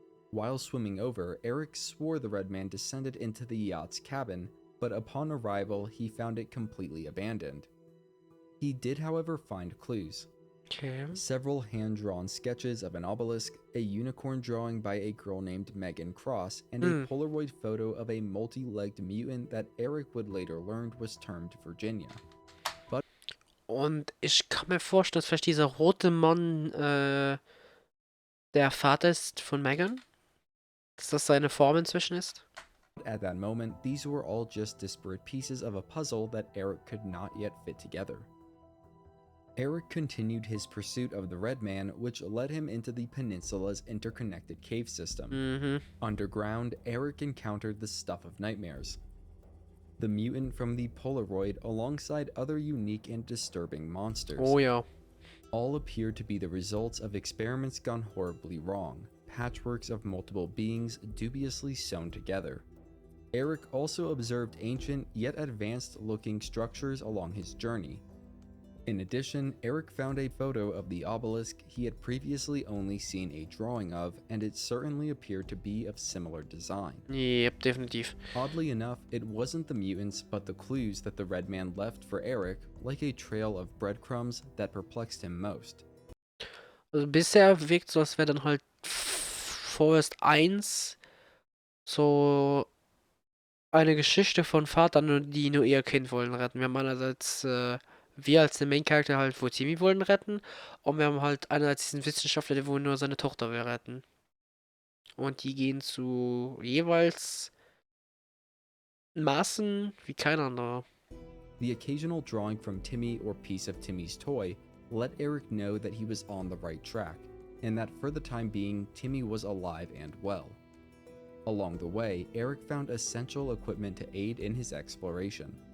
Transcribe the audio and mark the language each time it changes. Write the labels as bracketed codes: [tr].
[en] While swimming over, Eric swore the Red Man descended into the yacht's cabin, but upon arrival, he found it completely abandoned. He did, however, find clues. Okay. Several hand-drawn sketches of an obelisk, a unicorn drawing by a girl named Megan Cross, and a Polaroid photo of a multi-legged mutant that Eric would later learn was termed Virginia. [de] Und ich kann mir vorstellen, dass vielleicht dieser rote Mann der Vater ist von Megan. Dass das seine Form inzwischen ist. [en] At that moment, these were all just disparate pieces of a puzzle that Eric could not yet fit together. Eric continued his pursuit of the Red Man, which led him into the peninsula's interconnected cave system. Underground, Eric encountered the stuff of nightmares. The mutant from the Polaroid alongside other unique and disturbing monsters. Oh ja. All appeared to be the results of experiments gone horribly wrong, patchworks of multiple beings dubiously sewn together. Eric also observed ancient yet advanced looking structures along his journey. In addition, Eric found a photo of the obelisk he had previously only seen a drawing of, and it certainly appeared to be of similar design. [de] Yep, definitiv. [en] Oddly enough, it wasn't the mutants but the clues that the Red Man left for Eric, like a trail of breadcrumbs, that perplexed him most. [de] Also bisher wirkt so, als wäre dann halt Forest 1 so eine Geschichte von Vatern, die nur ihr Kind wollen retten. Wir haben einerseits wir als den Main-Charakter halt, wo Timmy wollen retten, und wir haben halt einerseits diesen Wissenschaftler, der wohl nur seine Tochter will retten. Und die gehen zu jeweils Maßen wie kein anderer. [en] The occasional drawing from Timmy or piece of Timmy's toy let Eric know that he was on the right track, and that for the time being, Timmy was alive and well. Along the way, Eric found essential equipment to aid in his exploration.